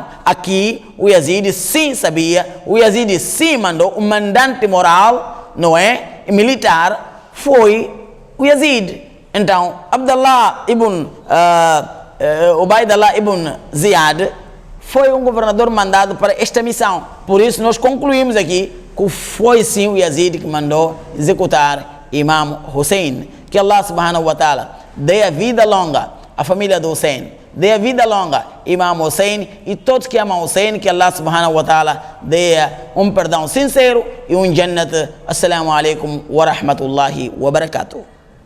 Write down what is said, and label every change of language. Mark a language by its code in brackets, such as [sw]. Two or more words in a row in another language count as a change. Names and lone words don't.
[pt] Aqui, o Yazid sim sabia, o Yazid sim mandou, o mandante moral, não é, militar, foi o Yazid. Então, Abdullah ibn Ubaydullah ibn Ziyad foi um governador mandado para esta missão. Por isso nós concluímos aqui que foi sim o Yazid que mandou executar Imam Hussein. Que [ar] الله سبحانه وتعالى [pt] dê a vida longa à família do Hussein, dê a vida longa Imam Hussein e todos que amam Hussein, que [ar] الله سبحانه وتعالى [pt] dê um perdão sincero e um jannat. [ar] السلام عليكم ورحمة الله وبركاته.